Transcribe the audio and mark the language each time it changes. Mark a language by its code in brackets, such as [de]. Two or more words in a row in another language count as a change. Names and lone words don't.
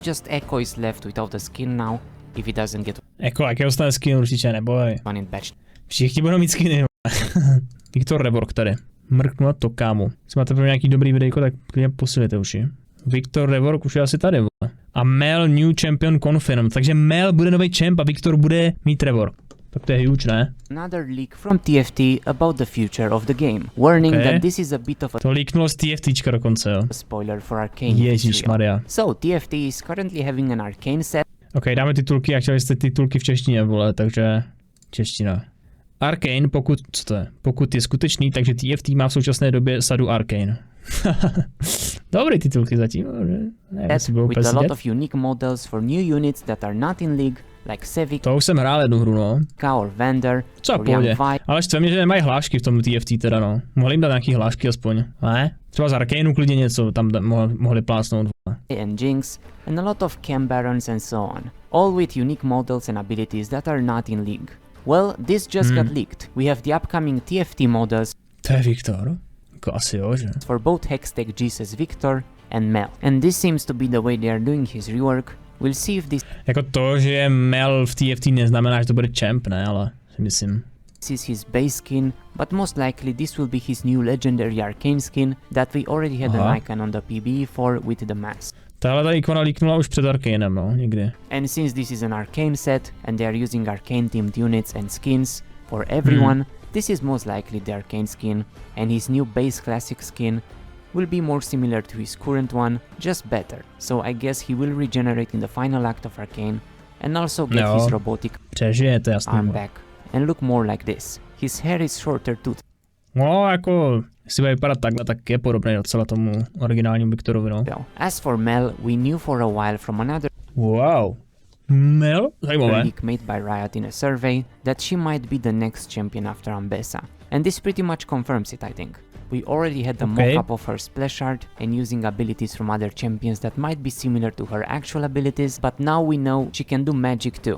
[en] Just Echo is left without a skin now, if he doesn't get Echo, [cs] jaký dostane skin, určitě neboj. [en] one in batch. [cs] Všichni budou mít skiny. Viktor Rework tady. Mrknu na to, kámo. Jestli máte pro nějaký dobrý videjko, tak klidně posilujte uši. Viktor Rework už je asi tady, vole. [en] A Mel New Champion Confirmed. [cs] Takže Mel bude nový champ a Viktor bude mít Rework. Tak to je huge, ne? [en] Another leak from TFT about the future of the game, warning that this is a bit of a [cs] To leaknulo z TFTčka dokonce, jo. [en] spoiler for Arcane. [cs] Ježišmarja. [en] So TFT is currently having an Arcane set. [cs] Ok, dáme titulky, jak chtěli jste titulky v češtině, vole, takže čeština. Arcane, co to je? Pokud je skutečný, takže TFT má v současné době sadu Arcane. Dobrý titulky zatím, ne? [en] With a lot of unique models for new units that are not in League, like Sevic, [cs] to už jsem hrál jednu hru, no. [en] or Vander, [cs] Co [en] or [cs] pohodě. [en] Young Vi. [cs] Ale štve mě, že nemají hlášky v tom TFT teda, no. Mohli jim dát nějaký hlášky aspoň, ne? Třeba z Arcaneu klidně něco tam mohli plásnout. [en] And Jinx, and a lot of Cam Barons and so on, all with unique models and abilities that are not in League. Well, this just got leaked. We have the upcoming TFT models [cs] To je Viktor? Jako asi jo, že? [en] for both Hextech Jesus Viktor and Mel. And this seems to be the way they are doing his rework. We'll see if this [cs] Jako to, že je Mel v TFT neznamená, že to bude champ, ne, ale si myslím. [en] is his base skin, but most likely this will be his new legendary Arcane skin that we already had an icon on the PBE for with the mask. [cs] Tahle ta ikona líknula už před Arcanem, no, někdy. [en] And since this is an Arcane set and they are using Arcane themed units and skins for everyone, this is most likely the Arcane skin, and his new base classic skin will be more similar to his current one, just better. So I guess he will regenerate in the final act of Arcane and also get his robotic [cs] Přežije, to jasný. [en] arm back and look more like this. His hair is shorter too. [cs] No, jako, jestli bude vypadat takhle, tak je podobný docela tomu originálnímu Viktorovi, no. [en] As for Mel, we knew for a while from another [cs] Wow. Mel? Zajímavé. [en] leak made by Riot in a survey that she might be the next champion after Ambessa. And this pretty much confirms it, I think. We already had the mock-up of her splash art and using abilities from other champions that might be similar to her actual abilities, but now we know she can do magic too.